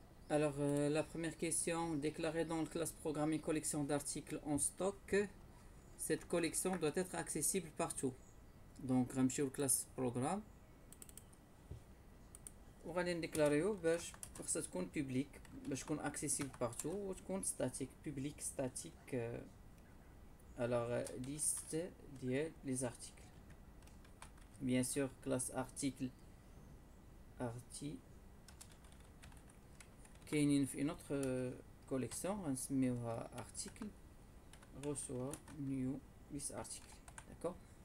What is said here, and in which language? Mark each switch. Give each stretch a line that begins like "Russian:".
French: Alors, la première question, déclarer dans le classe programme une collection d'articles en stock. Cette collection doit être accessible partout. Donc,
Arabic: غنمشيو
French: classe programme.
Arabic: وغادي نديكلاريو باش خاصها تكون public باش تكون
French: accessible partout
Arabic: وتكون
French: statique public statique. Alors, liste ديال les articles. Bien sûr, classe article
Arabic: كاينين في
French: une autre collection
Arabic: غنسميوها
French: article reçoit new list article. D'accord.